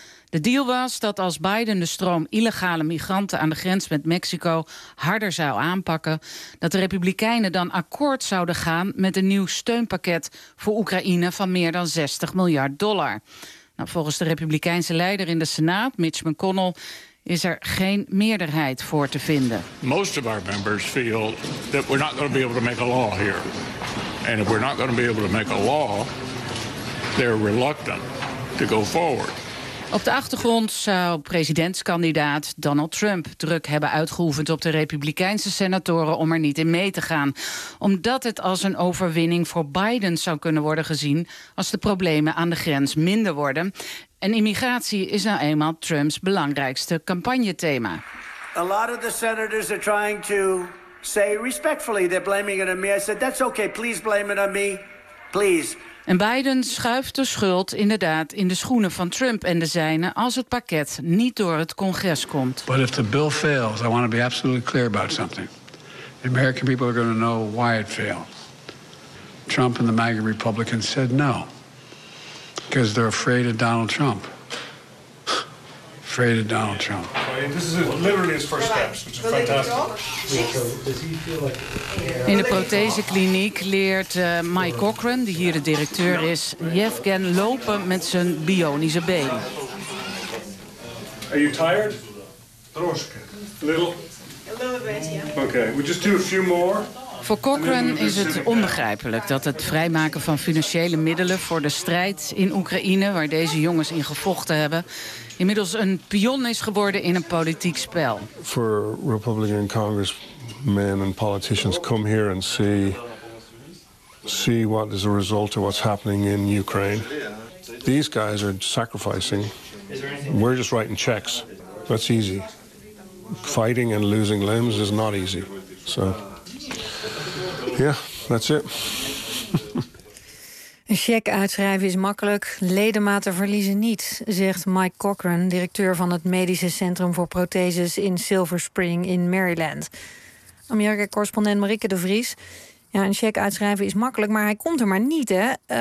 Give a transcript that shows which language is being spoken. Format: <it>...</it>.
<nl>De deal was dat als Biden de stroom illegale migranten aan de grens met Mexico harder zou aanpakken, dat de Republikeinen dan akkoord zouden gaan met een nieuw steunpakket voor Oekraïne van meer dan 60 miljard dollar. Nou, volgens de Republikeinse leider in de Senaat, Mitch McConnell, is er geen meerderheid voor te vinden.</nl> <en>Most of our members feel that we're not going to be able to make a law here. And if we're not going to be able to make a law, they're reluctant to go forward.</en> <nl>Op de achtergrond zou presidentskandidaat Donald Trump druk hebben uitgeoefend op de Republikeinse senatoren om er niet in mee te gaan. Omdat het als een overwinning voor Biden zou kunnen worden gezien als de problemen aan de grens minder worden. En immigratie is nou eenmaal Trumps belangrijkste campagnethema.</nl> <en>A lot of the senators are trying to say respectfully they're blaming it on me. I said, that's okay, please blame it on me. Please.</en> <nl>En Biden schuift de schuld inderdaad in de schoenen van Trump en de zijnen als het pakket niet door het congres komt.</nl> <en>But if the bill fails, I want to be absolutely clear about something. The American people are going to know why it failed. Trump and the MAGA Republicans said no. Because they're afraid of Donald Trump. Afraid of Donald Trump. This is literally his first steps, which is fantastic.</en> <nl>In de prothesekliniek leert Mike Cochran, die hier de directeur is, Yevgen lopen met zijn bionische been.</nl> <en>Are you tired?</en> <uk>Трошки.</uk> <en>A little bit, yeah. Okay, we'll just do a few more.</en> <nl>Voor Cochran is het onbegrijpelijk dat het vrijmaken van financiële middelen voor de strijd in Oekraïne, waar deze jongens in gevochten hebben, inmiddels een pion is geworden in een politiek spel.</nl> <en>For Republican congressmen and politicians come here and see what is the result of what's happening in Ukraine. These guys are sacrificing. We're just writing checks. That's easy. Fighting and losing limbs is not easy. So. Ja, that's it.</en> <nl>Een cheque uitschrijven is makkelijk, ledematen verliezen niet, zegt Mike Cochran, directeur van het Medische Centrum voor Protheses in Silver Spring in Maryland. Amerika-correspondent Marieke de Vries. Ja, een cheque uitschrijven is makkelijk, maar hij komt er maar niet, hè?</nl>